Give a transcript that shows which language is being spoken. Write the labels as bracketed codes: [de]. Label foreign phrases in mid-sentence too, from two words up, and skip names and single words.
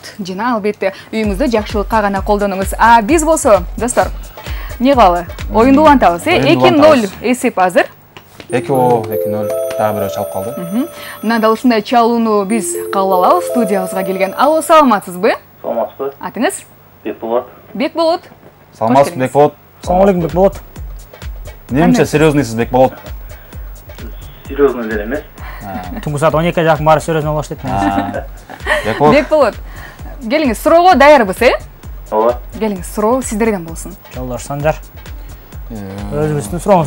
[ky] Жана албетте үйүңүздө жакшылыкка гана колдонуңуз. А биз болсо, достор, эмне кылалы? Оюнду улантабыз, 2-0 эсеп азыр. 2-0, дагы бирөө чалып калды. Мына дал ушундай чалууну биз кабыл алабыз. Студиябызга келген. Алло, саламатсызбы? Саламатсызбы? Атыңыз? Бекболот. Бекболот. Саламатсыз, Бекболот. [uz] Assalomu alaykum Bekbolot. [ky] Немче серьезныйсыз, Бекболот? Серьезный деле эмес. Түнгі саат 12-га жакын баары серьезный болуш дейт. Бекболот. Бекболот. Келиңиз, суроого даярбыз, Ооба. Келиңиз, суроо сиздерден болсун. Жолдош Санжар. Өзүңүздүн сурооңузду